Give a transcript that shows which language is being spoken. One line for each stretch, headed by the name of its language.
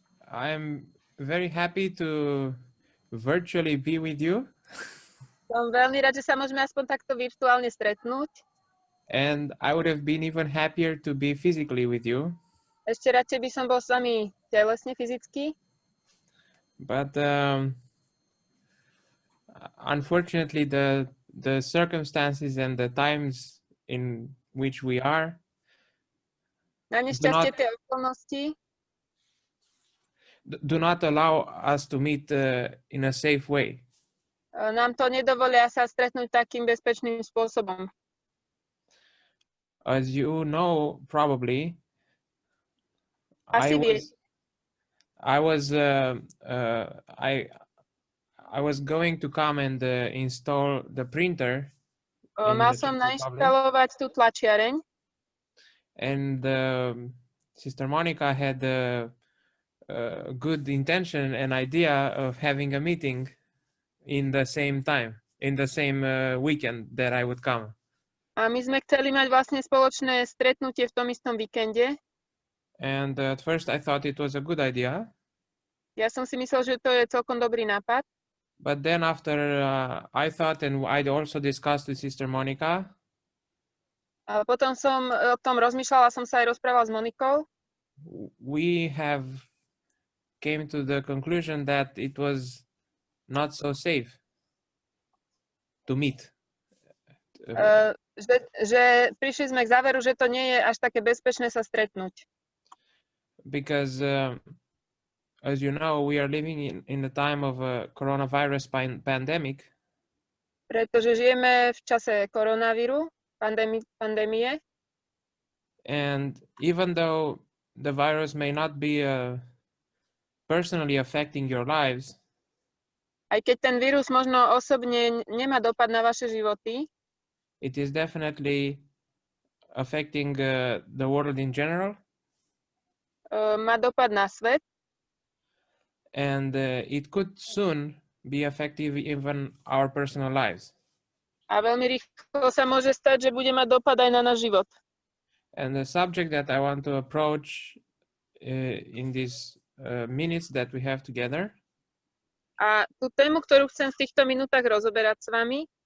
English: I'm very happy to virtually be with you.
Slovak: Som veľmi rád, že sa môžeme aspoň takto virtuálne stretnúť.
English: And I would have been even happier to be physically with you.
Slovak: Ešte radšej by som bol s vami telesne, fyzicky.
English: But unfortunately, the circumstances and the times in which we are
Slovak: Na nešťastie tie okolnosti
English: do not allow us to meet in a safe way.
Slovak: nám to nedovolia sa stretnúť takým bezpečným spôsobom.
English: As you know, probably, I was going to come and install the printer.
Slovak: Mal som nainštalovať tú tlačiareň.
English: And Sister Monica had a good intention and idea of having a meeting in the same time, in the same weekend that I would come.
Slovak: A my sme chceli mať vlastne spoločné stretnutie v tom istom víkende.
English: And at first I thought it was a good idea.
Slovak: Ja som si myslel, že to je celkom dobrý nápad.
English: But then after I thought, and I'd also discussed with Sister Monica.
Slovak: A potom som o tom rozmýšľala, som sa aj rozprával s Monikou.
English: We have came to the conclusion that it was not so safe to meet.
Slovak: Že prišli sme k záveru, že to nie je až také bezpečné sa stretnúť.
English: Because as you know, we are living in the time of a coronavirus pandemic.
Slovak: Pretože žijeme v čase koronavíru, pandémie.
English: And even though the virus may not be personally affecting your lives,
Slovak: aj keď ten vírus možno osobne nemá dopad na vaše životy,
English: it is definitely affecting the world in general.
Slovak: Má dopad na svet.
English: And it could soon be effective even our personal lives.
Slovak: A veľmi rýchlo sa môže stať, že bude mať dopad aj na náš život.
English: And the subject that I want to approach in these minutes that we have together
Slovak: a tú tému, ktorú chcem v týchto minútach rozoberať s vami,